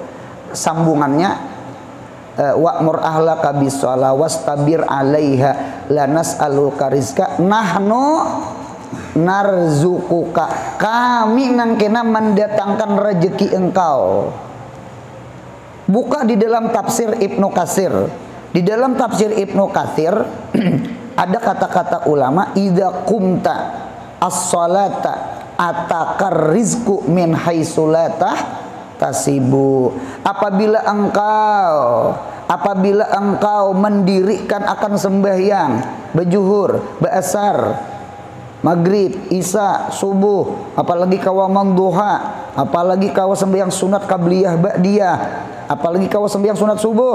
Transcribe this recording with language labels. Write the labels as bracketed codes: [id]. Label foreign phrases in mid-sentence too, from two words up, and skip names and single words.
[ar] Sambungannya وأمر أهلك بالصلاة واصطبر عليها لا نسألك رزقا نحن نرزقك. [bjn] Kami nangkena mendatangkan rezeki engkau. Buka di dalam tafsir Ibnu Katsir. Di dalam tafsir Ibnu Katsir ada kata-kata ulama, [ar] إذا قمت الصلاة أتاك الرزق من حيث لا تحتسب. [bjn] Apabila engkau mendirikan akan sembahyang berjuhur, beasar, maghrib, isya, subuh, apalagi kau duha, apalagi kau sembahyang sunat qabliyah ba'diyah, apalagi kau sembahyang sunat subuh.